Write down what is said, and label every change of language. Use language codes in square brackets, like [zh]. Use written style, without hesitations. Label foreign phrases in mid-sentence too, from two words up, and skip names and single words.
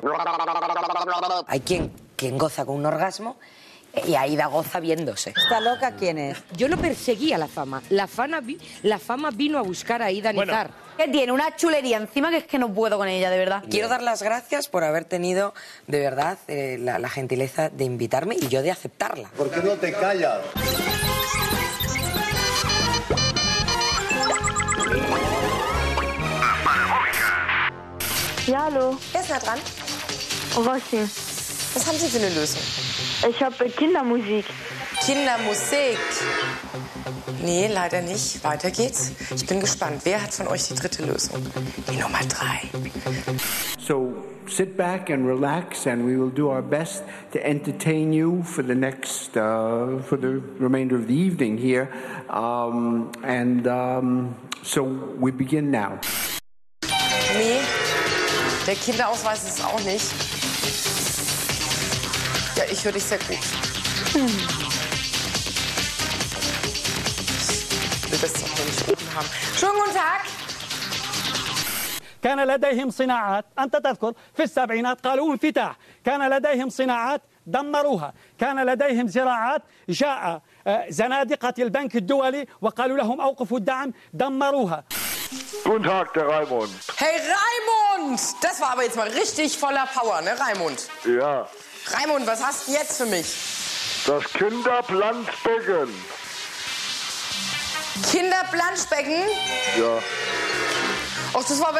[es] Hay quien goza con un orgasmo y Aida goza viéndose. ¿Esta loca quién es? Yo no perseguía la fama. La fama vino a buscar a Aida Nizar. Que tiene una chulería encima que es que no puedo con ella, de verdad. Quiero dar las gracias por haber tenido, de verdad, la gentileza de invitarme y yo de aceptarla. ¿Por qué no te callas? [de] Ja, hallo. Wer ist da dran? Rossi. Was haben Sie für eine Lösung? Ich habe Kindermusik. Kindermusik. Nee, leider nicht. Weiter geht's. Ich bin gespannt. Wer hat von euch die dritte Lösung? Die Nummer 3. [en] So, sit back and relax and we will do our best to entertain you for the next, for the remainder of the evening here. So we begin now. [de] Nee, der Kinderausweis ist es auch nicht. Ja, ich höre dich sehr gut. Ich will das doch nicht oben haben. Schönen guten Tag. [ar] كان لديهم صناعات، أنت تذكر في السبعينات قالوا انفتاح، كان لديهم صناعات دمروها، كان لديهم زراعات جاء زنادقة البنك الدولي وقالوا لهم أوقفوا الدعم دمروها. [de] Guten Tag, der Raimund. Hey Raimund! Das war aber jetzt mal richtig voller Power, ne Raimund? Ja, Raimund, was hast du jetzt für mich? das Kinderplanschbecken. Kinderplanschbecken? Ja. Ach, das war aber echt gut, Raimund.